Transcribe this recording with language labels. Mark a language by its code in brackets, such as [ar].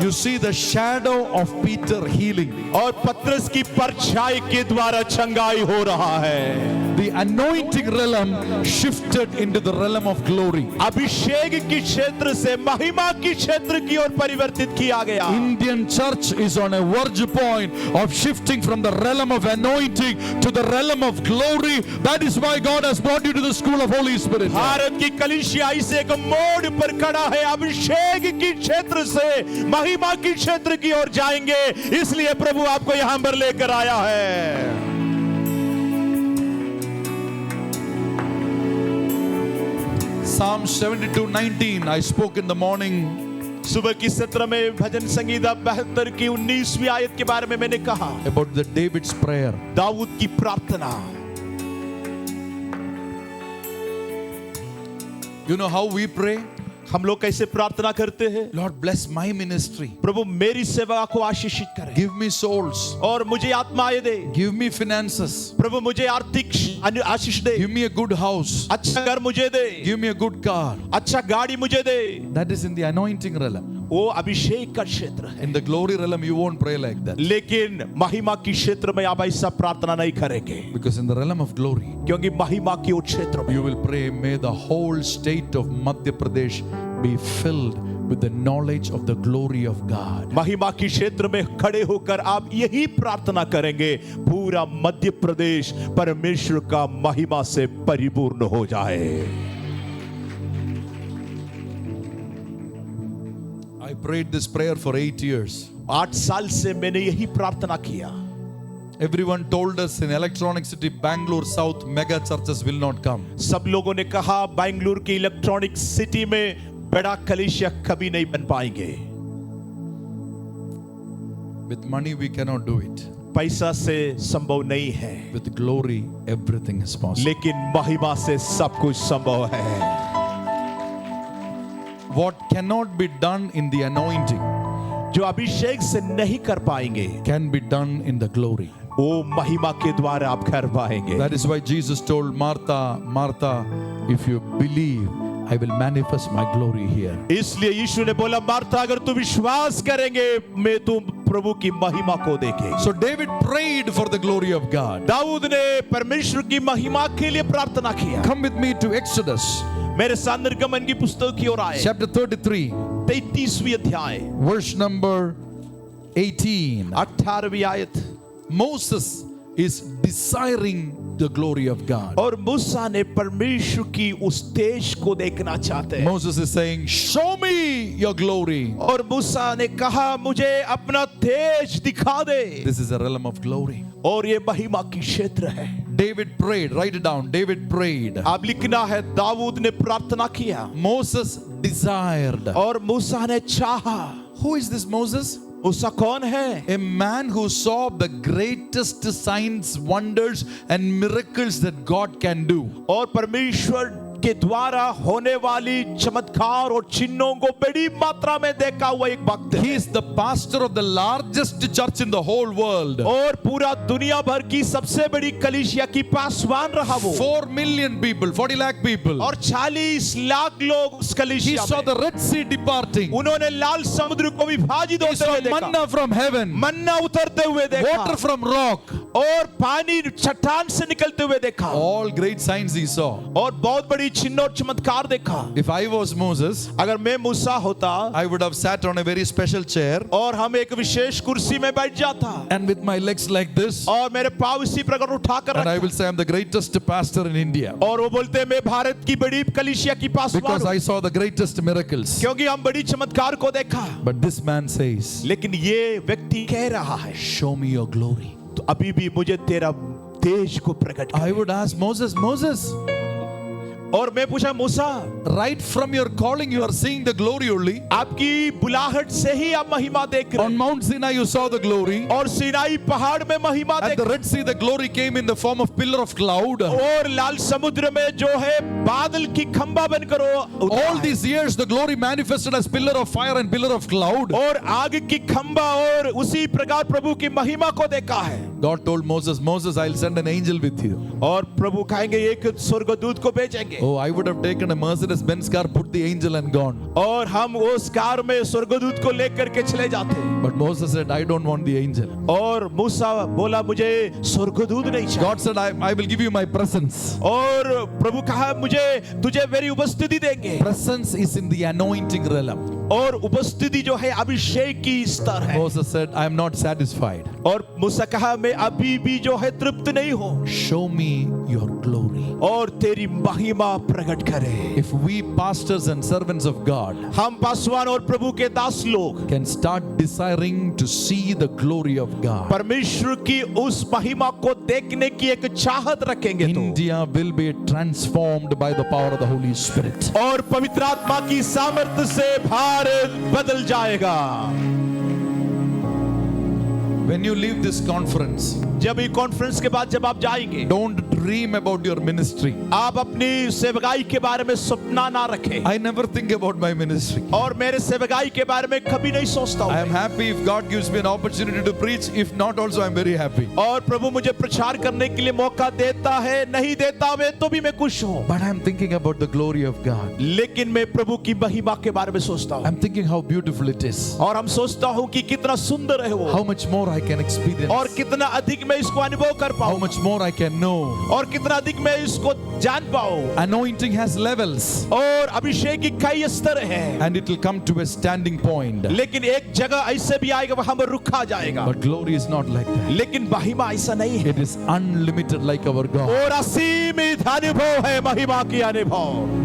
[en] you see the shadow of Peter healing. [hi] और पतरस की परछाई के द्वारा चंगाई हो रहा है। [en] The anointing realm shifted into the realm of glory. [hi] अभिषेक की क्षेत्र से महिमा की क्षेत्र की ओर परिवर्तित किया गया। [en] Indian church is on a verge point of shifting from the realm of anointing to the realm of glory. That is why God has brought you to the school of Holy Spirit. [hi] Bharat की कलीसिया इस एक मोड़ पर खड़ा है। अभिषेक की क्षेत्र से महिमा की क्षेत्र की ओर जाएंगे, इसलिए प्रभु आपको यहां पर लेकर आया है। [en] Psalm 72:19 I spoke in the morning. [hi] सुबह की 17 में भजन संगीता 72 की 19वीं आयत के बारे में मैंने कहा [en] About the David's prayer. [hi] Dawood की प्रार्थना। [en] You know how we pray? [hi] हम लोग कैसे प्रार्थना करते हैं? [en] Lord, bless my ministry. [hi] प्रभु मेरी सेवा को आशीषित करे [en] Give me souls. [hi] और मुझे आत्माएं दे। [en] Give me finances. [hi] प्रभु मुझे आर्थिक आशीष दे। [en] Give me a good house. [hi] अच्छा घर मुझे दे। [en] Give me a good car. [hi] अच्छा गाड़ी मुझे दे। [en] That is in the anointing realm. [hi] वो अभिषेक का क्षेत्र है। [en] In the glory realm, you won't pray like that. [hi] लेकिन महिमा की क्षेत्र में आप ऐसा प्रार्थना नहीं करेंगे, [en] Because in the realm of glory, [hi] क्योंकि महिमा की उस क्षेत्र में [en] you will pray, may the whole state of Madhya Pradesh be filled with the knowledge of the glory of God. [hi] महिमा की क्षेत्र में खड़े होकर आप यही प्रार्थना करेंगे, पूरा मध्य प्रदेश परमेश्वर का महिमा से परिपूर्ण हो जाए। [en] I prayed this prayer for 8 years. [hi] 8 साल से मैंने यही प्रार्थना किया। [en] Everyone told us in Electronic City, Bangalore South, mega churches will not come. [hi] सब लोगों ने कहा बेंगलुरु की इलेक्ट्रॉनिक सिटी में बड़ा कलीसिया कभी नहीं बन पाएंगे। [en] With money we cannot do it. [hi] पैसा से संभव नहीं है, [en] With glory everything is possible. [hi] लेकिन महिमा से सब कुछ संभव है। [en] What cannot be done in the anointing [hi] जो अभिषेक से नहीं कर पाएंगे, [en] can be done in the glory. [hi] वो महिमा के द्वारा आप कर पाएंगे। [en] That is why Jesus told Martha, Martha, if you believe, I will manifest my glory here. [hi] इसलिए यीशु ने बोला, मार्था अगर तू विश्वास करेंगे मैं तुम प्रभु की महिमा को देखेंगे। [en] So David prayed for the glory of God. [hi] Dawood ने परमेश्वर की महिमा के लिए प्रार्थना किया। [en] Come with me to Exodus [hi] मेरे साथ निर्गमन की पुस्तक की ओर आए। [en] chapter 33, [hi] 33वीं अध्याय [en] verse number 18. [hi] 18वीं आयत। [en] Moses is desiring the glory of God. [hi] और मूसा ने परमेश्वर की उस तेज को देखना चाहते हैं। [en] Moses is saying, show me your glory. [hi] और मूसा ने कहा मुझे अपना तेज दिखा दे। [en] This is a realm of glory. [hi] और ये महिमा की क्षेत्र है। [en] David prayed, write it down. David prayed. [hi] आप लिखना है, दाऊद ने प्रार्थना किया [en] Moses desired. [hi] और मूसा ने चाहा। [en] Who is this Moses? [hi] मूसा कौन है? [en] A man who saw the greatest signs, wonders and miracles that God can do. [hi] और परमेश्वर के द्वारा होने वाली चमत्कार और चिन्हों को बड़ी मात्रा में देखा हुआ एक भक्त [en] He [hi] है। [en] is the pastor of the largest church in the whole world. [hi] और पूरा दुनिया भर की सबसे बड़ी कलीसिया की पासवान रहा वो। [en] 4 million people, 40 lakh people. [hi] और 40 लाख लोग उस [en] He [hi] कलीसिया [en] saw [hi] में। [en] the Red Sea departing. [hi] उन्होंने लाल समुद्र को विभाजित [en] He [hi] होते [en] saw [hi] हुए देखा, [en] manna from heaven. [hi] मन्ना उतरते हुए देखा, [en] Water from rock. [hi] और पानी चट्टान से निकलते हुए देखा, [en] All great signs he saw. [hi] और बहुत बड़ी चिन्ह और चमत्कार देखा। [en] If I was Moses, [hi] अगर मैं मूसा होता [en] I would have sat on a very special chair [hi] और हम एक विशेष कुर्सी में बैठ जाता [en] and with my legs like this, [hi] और मेरे पाँव इसी प्रकार उठाकर [en] and I [hi] रखता, [en] will say I'm the greatest pastor in India [hi] और वो बोलते हैं मैं भारत की बड़ी कलीसिया की पासवान [en] because [hi] हूं, [en] I saw the greatest miracles. [hi] क्योंकि हम बड़ी चमत्कार को देखा। [en] But this man says, [hi] लेकिन ये व्यक्ति कह रहा है, [en] show me your glory. [hi] तो अभी भी मुझे तेरा तेज को प्रकट कर। [en] I would ask Moses, Moses, [hi] और मैं पूछा, मूसा [en] right from your calling you are seeing the glory only. [hi] आपकी बुलाहट से ही आप महिमा देख रहे [en] On [hi] हैं, [en] Mount Sinai you saw the glory. [hi] और सिनाई पहाड़ में महिमा [en] At [hi] देख [en] the Red Sea the glory came in the form of pillar of cloud. [hi] और लाल समुद्र में जो है बादल की खंबा बनकर उतरा [en] All [hi] है। [en] these years the glory manifested as pillar of fire and pillar of cloud. [hi] और आग की खंबा और उसी प्रकार प्रभु की महिमा को देखा है। [en] God told Moses, Moses, I'll send an angel with you. [hi] और प्रभु कहेंगे एक स्वर्गदूत को भेजेंगे, [en] Oh, I would have taken a Mercedes Benz car, put the angel and gone. [hi] और हम उस कार में स्वर्गदूत को लेकर के चले जाते। [en] But Moses said, I don't want the angel. [hi] और मूसा बोला मुझे स्वर्गदूत नहीं चाहिए। [en] God said, I will give you my presence. [hi] और प्रभु कहा मुझे तुझे मेरी उपस्थिति देंगे। [en] Presence is in the anointing realm. [hi] और उपस्थिति जो है अभिषेक की स्तर है। [en] Moses said, I am not satisfied. [hi] और मूसा कहा मैं अभी भी जो है तृप्त नहीं हूँ, [en] Show me your glory. [hi] और तेरी महिमा प्रकट करे। [en] If we pastors and servants of God [hi] हम पासवान और प्रभु के दास लोग [en] can start desiring to see the glory of God, [hi] परमेश्वर की उस महिमा को देखने की एक चाहत रखेंगे तो [en] India will be transformed by the power of the Holy Spirit. [hi] और पवित्र आत्मा की सामर्थ्य से भारत बदल जाएगा। [en] When you leave this conference, [hi] जब ये कॉन्फ्रेंस के बाद जब आप जाएंगे, [en] don't dream about your ministry. [hi] आप अपनी सेवकाई के बारे में सपना ना रखें। [en] I never think about my ministry. [hi] और मेरे सेवकाई के बारे में कभी नहीं सोचता [en] I am [hi] हूँ। [en] happy if God gives me an opportunity to preach. If not, also I am very happy. [hi] और प्रभु मुझे प्रचार करने के लिए मौका देता है, नहीं देता वे तो भी मैं खुश हूँ। [en] But I am thinking about the glory of God. [hi] लेकिन मैं प्रभु की महिमा के बारे में सोचता [en] I [hi] हूँ। [en] am thinking how beautiful it is. [hi] और हम सोचता हूँ कि कितना सुंदर है वो, [en] How much more I can experience. [hi] और कितना अधिक मैं इसको अनुभव कर [en] How [hi] पाऊँ, [en] much more I can know. [hi] और कितना अधिक मैं इसको जान पाऊँ। [en] Anointing has levels. [hi] और अभिषेक की कई स्तर हैं, [en] And it will come to a standing point. [hi] लेकिन एक जगह ऐसे भी आएगा वहां पर रुका जाएगा। [en] But glory is not like that. [hi] लेकिन महिमा ऐसा नहीं है, [en] It is unlimited like our God. [hi] और असीमित अनुभव है महिमा की अनुभव।